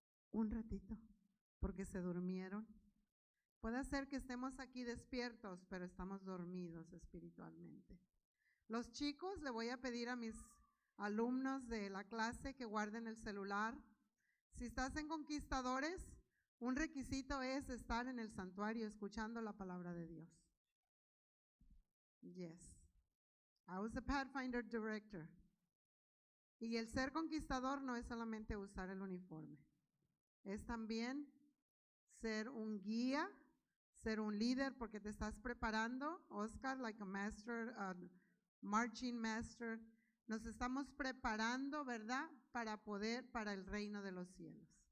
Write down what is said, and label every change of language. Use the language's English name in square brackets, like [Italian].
[Spanish] Un ratito, porque se durmieron. Puede ser que estemos aquí despiertos, pero estamos dormidos espiritualmente. Los chicos, le voy a pedir a mis alumnos de la clase que guarden el celular. Si estás en Conquistadores, un requisito es estar en el santuario escuchando la palabra de Dios. [English] Yes. I was the Pathfinder Director. [Spanish] Y el ser conquistador no es solamente usar el uniforme. Es también ser un guía, ser un líder, porque te estás preparando, Oscar, [English] like a master, marching master. [Spanish] Nos estamos preparando, ¿verdad?, para el reino de los cielos.